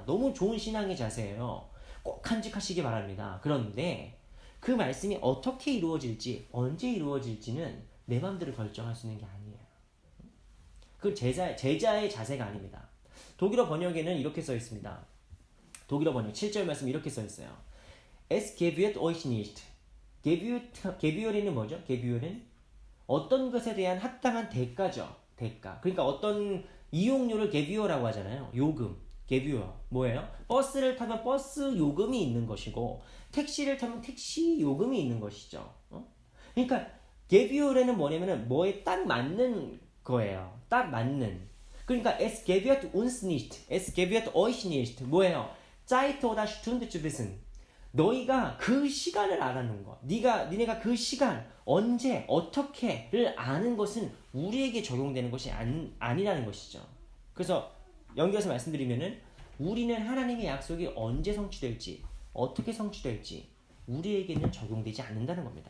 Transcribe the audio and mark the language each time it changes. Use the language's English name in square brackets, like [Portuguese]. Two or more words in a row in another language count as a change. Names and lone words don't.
[Korean] 너무 좋은 신앙의 자세예요. 꼭 간직하시기 바랍니다. 그런데 그 말씀이 어떻게 이루어질지, 언제 이루어질지는 내 마음대로 결정할 수 있는 게 아니에요. 그 제자의 자세가 아닙니다. 독일어 번역에는 이렇게 써 있습니다. 독일어 번역 7절 말씀 이렇게 써 있어요. [German] Es gebührt euch nicht. [Korean] gebühr는 뭐죠? gebühr는 어떤 것에 대한 합당한 대가죠. 대가. 그러니까 어떤 이용료를 gebühr라고 하잖아요. 요금. gebühr. 뭐예요? 버스를 타면 버스 요금이 있는 것이고 택시를 타면 택시 요금이 있는 것이죠. 그러니까 gebühr는 뭐냐면은 뭐에 딱 맞는 거예요. 딱 맞는. [German] 그러니까 es gebührt uns nicht. es gebührt euch nicht. 뭐예요? Zeit oder Stunde zu wissen. [Korean] 너희가 그 시간을 알아는 것, 니네가 그 시간, 언제, 어떻게를 아는 것은 우리에게 적용되는 것이 아니라는 것이죠. 그래서 연결해서 말씀드리면은 우리는 하나님의 약속이 언제 성취될지, 어떻게 성취될지 우리에게는 적용되지 않는다는 겁니다.